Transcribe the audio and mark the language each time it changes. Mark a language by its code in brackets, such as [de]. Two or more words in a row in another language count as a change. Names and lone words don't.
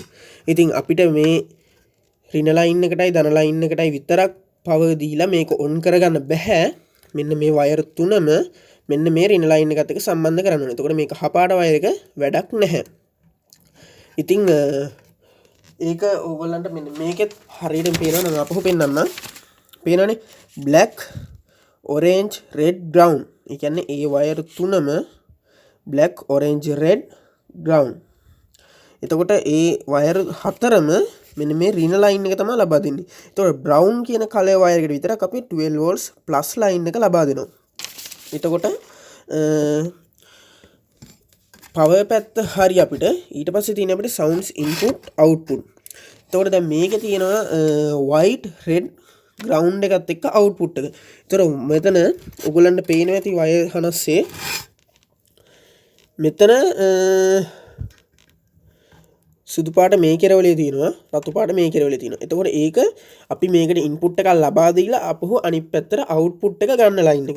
[si] ඉතින් අපිට මේ රින ලයින් එකටයි ධන ලයින් එකටයි විතරක් පවර් දීලා මේක ඔන් කරගන්න බෑ. මෙන්න මේ වයර් තුනම මෙන්න මේ රින ලයින් එකත් එක්ක සම්බන්ධ කරන්න ඕනේ. එතකොට මේක කපාට වයර් එක වැඩක් නැහැ. ඉතින් ඒක ඕගොල්ලන්ට මෙන්න මේකෙත් හරියට පේනවා නම් අපහු පෙන්නන්න. පේනවනේ [en] black, orange, red, brown. [si] ඒ කියන්නේ ඒ වයර් තුනම [en] black, orange, red, brown. [si] එතකොට ඒ වයර් හතරම මෙන්න මේ රින ලයින් එක තමයි ලබා දෙන්නේ. එතකොට brown කියන කලර් වයර් එකට විතරක් අපි 12 [en] volts plus [si] ලයින් එක ලබා දෙනවා. එතකොට පවර් පැත්ත හරි අපිට ඊට පස්සේ තියෙන අපිට [en] sounds input output. [si] එතකොට දැන් මේකේ තියෙනවා [en] white, red, ground [si] එකත් එක්ක output එක. එතකොට මෙතන ඔයගොල්ලන්ට පේනවා ඇති වයර් හනස්සේ මෙතන සුදු පාට මේ කෙරවලේ තියෙනවා, රතු පාට මේ කෙරවලේ තියෙනවා. එතකොට ඒක අපි මේකට ඉන්පුට් එකක් ලබා දීලා අපහු අනිත් පැත්තට අවුට්පුට් එක ගන්න ලයින් එක.